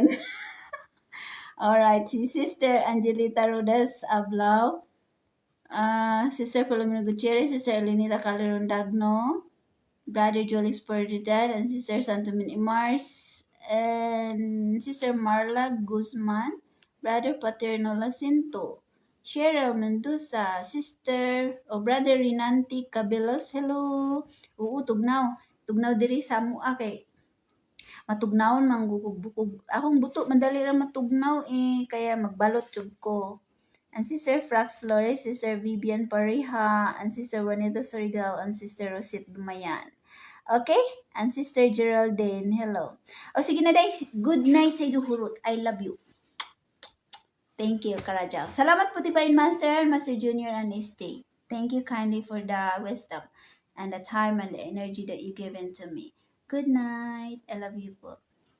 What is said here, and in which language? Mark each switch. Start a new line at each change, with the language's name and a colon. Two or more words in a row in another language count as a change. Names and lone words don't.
English: Alright, si Sister Angelita Rodas Ablao, Sister Palomino Gutierrez, Sister Elenita Calderon Dagno, Brother Jolie Spurgeon, and Sister Santomin Imars, and Sister Marla Guzman, Brother Paterno Lacinto, Cheryl Mendoza, Sister o Brother Rinanti Cabelos, hello.
Cebuano: Oo, tugnaw. Tugnaw diri sa mua kay matugnawon man bukog. Akong buto madali ra matugnaw kaya magbalot jud ko.
English: And Sister Frax Flores, Sister Vivian Pariha, and Sister Juanita Sorgal, and Sister Rosit Dumayan. Okay? And Sister Geraldine, hello.
Cebuano: O sige na day,
English: good night sa Hurut. I love you. Thank you, Karajaw.
Filipino: Salamat po
English: Divine Master, Master Junior, and Stay. Thank you kindly for the wisdom and the time and the energy that you given to me. Good night. I love you po.